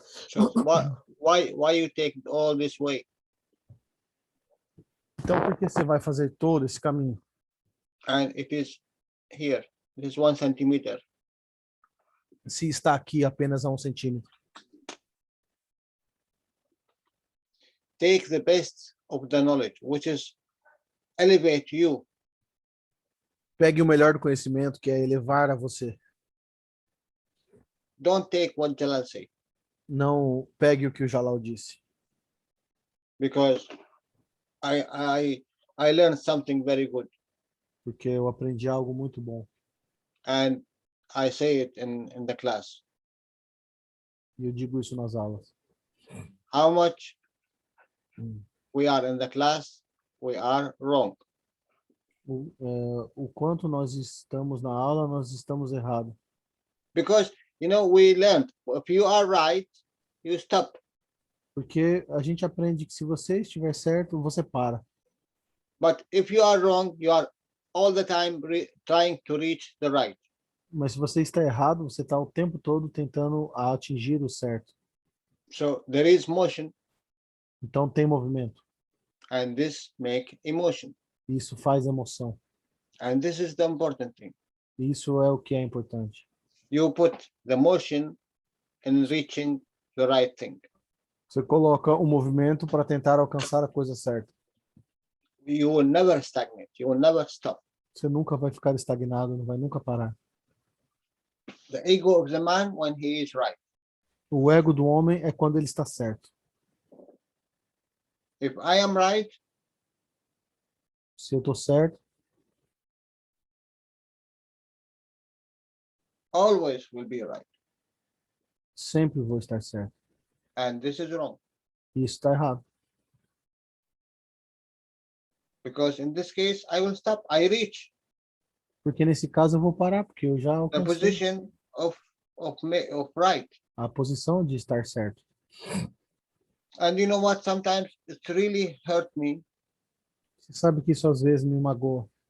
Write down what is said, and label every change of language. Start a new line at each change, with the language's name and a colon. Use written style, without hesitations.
English: So why you take all this way?
Portuguese: Então por que você vai fazer todo esse caminho?
English: And it is here. It is 1 centimeter.
Portuguese: Se está aqui apenas a 1 centímetro.
English: Take the best of the knowledge, which is elevate you.
Portuguese: Pegue o melhor do conhecimento, que é elevar a você.
English: Don't take what Jalal say.
Portuguese: Não pegue o que o Jalal disse.
English: Because I learned something very good.
Portuguese: Porque eu aprendi algo muito bom.
English: And I say it in the class.
Portuguese: E eu digo isso nas aulas.
English: How much we are in the class, we are wrong.
Portuguese: O quanto nós estamos na aula, nós estamos errados.
English: Because, you know, we learned, if you are right, you stop.
Portuguese: Porque a gente aprende que se você estiver certo, você para.
English: But if you are wrong, you are all the time trying to reach the right.
Portuguese: Mas se você está errado, você está o tempo todo tentando atingir o certo.
English: So there is motion.
Portuguese: Então tem movimento.
English: And this make emotion.
Portuguese: Isso faz emoção.
English: And this is the important thing.
Portuguese: Isso é o que é importante.
English: You put the motion in reaching the right thing.
Portuguese: Você coloca o movimento para tentar alcançar a coisa certa.
English: You will never stagnate. You will never stop.
Portuguese: Você nunca vai ficar estagnado, não vai nunca parar.
English: The ego of the man when he is right.
Portuguese: O ego do homem é quando ele está certo.
English: If I am right,
Portuguese: se eu estou certo,
English: always will be right.
Portuguese: Sempre vou estar certo.
English: And this is wrong.
Portuguese: Isso está errado.
English: Because in this case, I will stop. I reach.
Portuguese: Porque nesse caso eu vou parar, porque eu já
English: the
Portuguese: alcancei
English: position of right.
Portuguese: a posição de estar certo.
English: And you know what? Sometimes it really hurt me.
Portuguese: Você sabe que isso às vezes me magoa.